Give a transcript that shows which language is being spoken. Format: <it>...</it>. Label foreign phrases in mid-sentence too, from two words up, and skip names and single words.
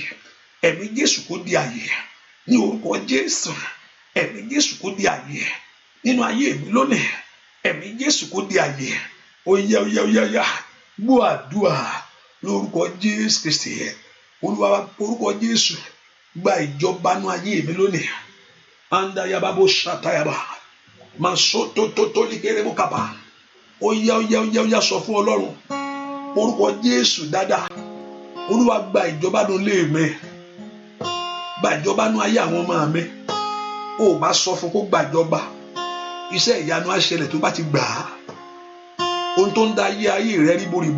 <yo>Ẹ̀mí Jésù kó di ààyè. Ní orúkọ Jésù. Ẹ̀mí Jésù kó di ààyè. Nínú ayé mi lónìí. Ẹ̀mí Jésù kó di ààyè. Ó yá. Gbọ́ àdúrà lórúkọ Jésù Kristi. Olúwa orúkọ Jésù gba ìjọba nínú ayé mi lónìí. Anda yaba bo shatayaba. Masoto toto ligere mo kaba. Ó yá sọ fún Ọlọ́run. Orúkọ Jésù dáadáa. Olúwa gba ìjọba nínú ilé mi. Gba ìjọba nínú ayé àwọn ọmọ mi. Ó bá sọ fún kó gba ìjọba. Iṣẹ́ ìyanu á ṣẹlẹ̀ tó bá ti gbà á. Ohun tó ń da ayé rẹ ríboríbo.</yo>